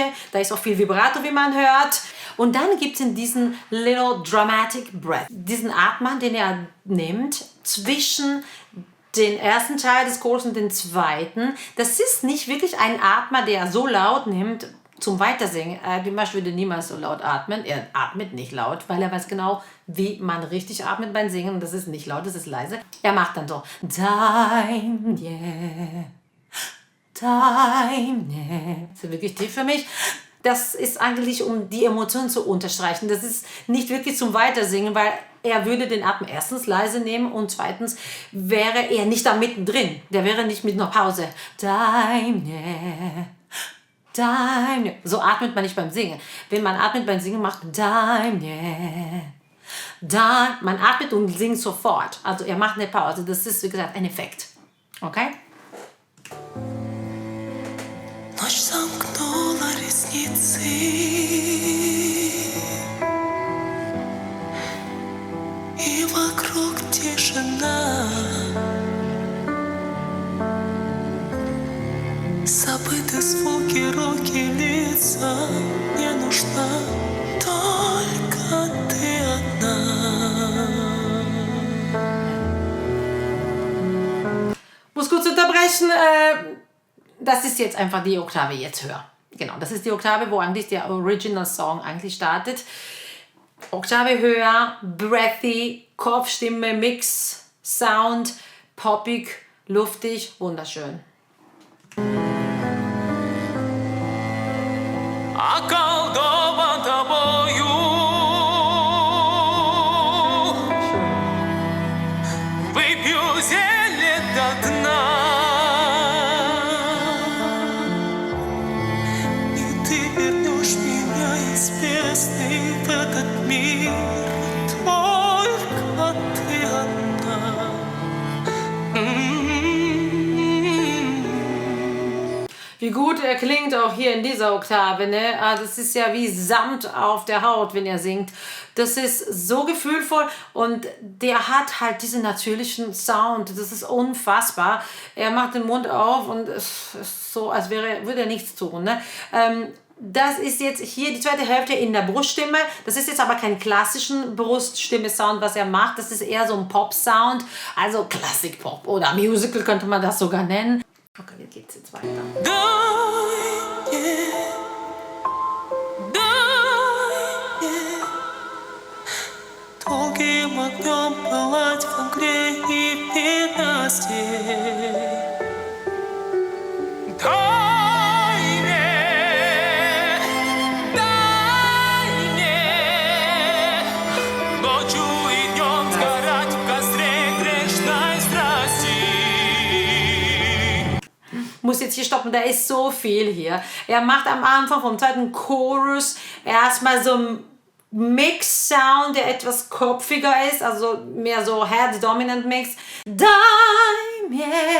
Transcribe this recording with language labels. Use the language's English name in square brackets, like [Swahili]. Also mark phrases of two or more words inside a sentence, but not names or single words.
[German] Da ist auch viel Vibrato, wie man hört. Und dann gibt es diesen [English] Little Dramatic Breath, [German] diesen Atmer, den er nimmt zwischen den ersten Teil des Chores und den zweiten. Das ist nicht wirklich ein Atmer, der so laut nimmt zum Weitersingen. Dumash würde niemals so laut atmen. Er atmet nicht laut, weil er weiß genau, wie man richtig atmet beim Singen. Das ist nicht laut, das ist leise. Er macht dann so [English] Time, yeah, Time, yeah. [German] Das ist wirklich tief für mich. Das ist eigentlich, um die Emotionen zu unterstreichen. Das ist nicht wirklich zum Weitersingen, weil er würde den Atem erstens leise nehmen und zweitens wäre er nicht da mittendrin. Der wäre nicht mit einer Pause. [English] Time, yeah. Dein. [German] So atmet man nicht beim Singen. Wenn man atmet beim Singen, macht dein. Man atmet und singt sofort. Also er macht eine Pause. Das ist, wie gesagt, ein Effekt. Okay? [Russian] Ночь сомкнула ресницы, и вокруг тишина. Забыты звуки, руки, лица. Мне нужна только ты одна. [German] Muss kurz unterbrechen. Das ist jetzt einfach die Oktave jetzt höher. Genau, das ist die Oktave, wo eigentlich der Original Song eigentlich startet. Oktave höher, breathy, Kopfstimme, Mix, Sound, poppig, luftig, wunderschön. [Russian] Околдован тобою, выпью зелье до дна, и ты вернешь меня из бездны в этот мир, только ты одна. [German] Wie gut er klingt auch hier in dieser Oktave, ne? Das ist ja wie Samt auf der Haut, wenn er singt. Das ist so gefühlvoll und der hat halt diesen natürlichen Sound. Das ist unfassbar. Er macht den Mund auf und es ist so, als würde er nichts tun, ne? Das ist jetzt hier die zweite Hälfte in der Bruststimme. Das ist jetzt aber kein klassischen Bruststimme-Sound, was er macht. Das ist eher so ein Pop-Sound, also Klassik-Pop oder Musical könnte man das sogar nennen. Okay, wie geht's jetzt weiter? [Russian] Долгим огнем пылать в огне и в ненастье. Дай мне ночью и днем сгорать в костре грешной страсти. [German] Muss jetzt hier stoppen, da ist so viel hier. Er macht am Anfang vom zweiten Chorus erstmal so einen Mix-Sound, der etwas kopfiger ist, also mehr so [English] Head-Dominant Mix. [German] Dein mir.